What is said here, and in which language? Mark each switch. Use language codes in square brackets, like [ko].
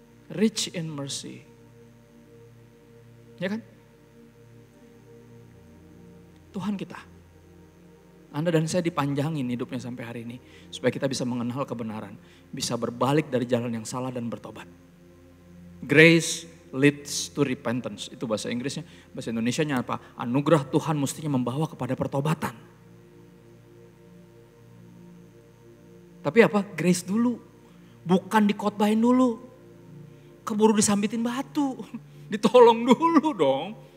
[en] Rich in mercy. [id] Ya kan? Tuhan kita. Anda dan saya dipanjangin hidupnya sampai hari ini. Supaya kita bisa mengenal kebenaran. Bisa berbalik dari jalan yang salah dan bertobat. [en] Grace leads to repentance. [id] Itu bahasa Inggrisnya. Bahasa Indonesianya apa? Anugerah Tuhan mestinya membawa kepada pertobatan. Tapi apa? Grace dulu. Bukan dikotbahin dulu. Keburu disambitin batu. Ditolong dulu dong.